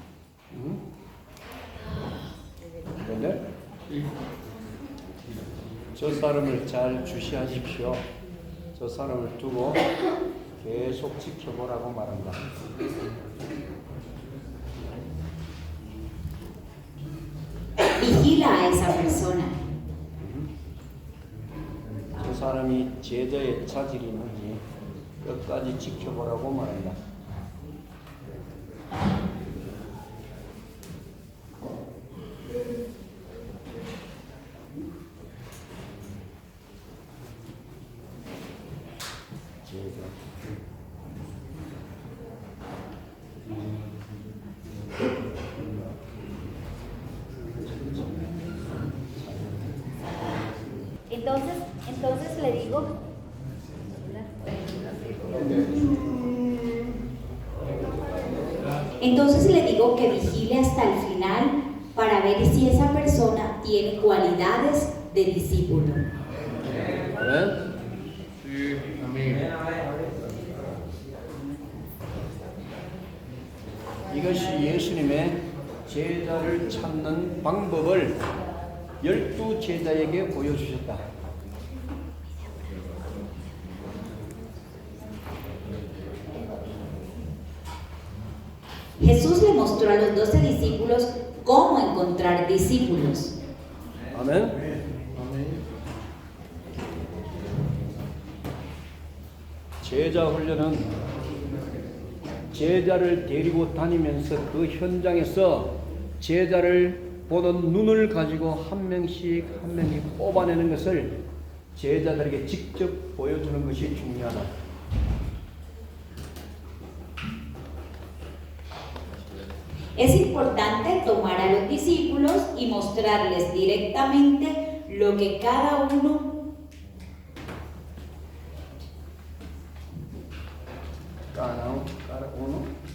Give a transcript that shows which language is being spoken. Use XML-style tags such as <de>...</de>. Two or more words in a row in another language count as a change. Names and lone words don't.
<ko>그런데 저 사람을 잘 주시하십시오. 저 사람을 두고 계속 지켜보라고 말한다.</ko> <es>Vigila a esa persona.</es> <ko>저 사람이 제자의 자질이 있는지 끝까지 지켜보라고 말한다. 제자.</ko> <es>Entonces le digo, Entonces le digo que vigile hasta el final para ver si esa persona tiene cualidades de discípulo.</es> <ko>아멘. 이것이 예수님의 제자를 찾는 방법을 12제자에게 보여주셨다.</ko> <es>Jesús le mostró a los 12 discípulos cómo encontrar discípulos.</es> <ko>아멘. 제자 훈련은 제자를 데리고 다니면서 그 현장에서 제자를 보는 눈을 가지고 한 명씩 한 명씩 뽑아내는 것을 제자들에게 직접 보여주는 것이 중요하다.</ko> <es>Es importante tomar a los discípulos y mostrarles directamente lo que cada uno cada uno</es>